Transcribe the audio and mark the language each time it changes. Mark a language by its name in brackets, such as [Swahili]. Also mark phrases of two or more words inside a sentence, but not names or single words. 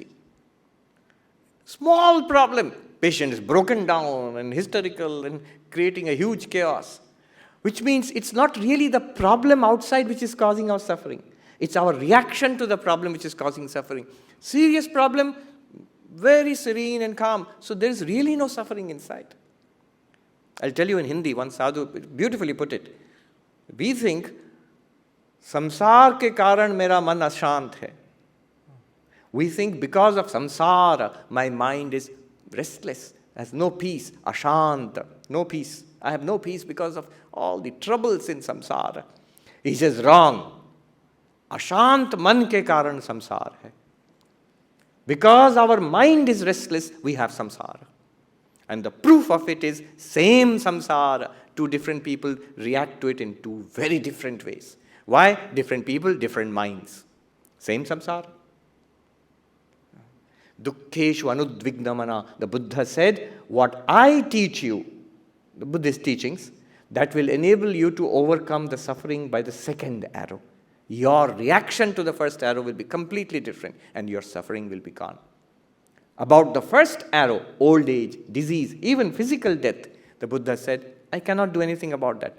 [English] Small problem, patient is broken down and hysterical and creating a huge chaos, which means it's not really the problem outside which is causing our suffering. It's our reaction to the problem which is causing suffering. Serious problem, very serene and calm. So there's really no suffering inside. I'll tell you in Hindi, one sadhu beautifully put it. We think, [Hindi] संसार के कारण मेरा मन अशांत है. [English] We think because of samsara, my mind is restless, has no peace, ashant, no peace. I have no peace because of all the troubles in samsara. He says, wrong. [Hindi] अशांत मन के कारण संसार है. [English] Because our mind is restless, we have samsara. And the proof of it is same samsara. Two different people react to it in two very different ways. Why? Different people, different minds. Same samsara. [Sanskrit] दुःखेषु अनुद्विग्नमना. [English] The Buddha said, what I teach you, the Buddhist teachings, that will enable you to overcome the suffering by the second arrow. Your reaction to the first arrow will be completely different and your suffering will be gone. About the first arrow, old age, disease, even physical death, the Buddha said, I cannot do anything about that.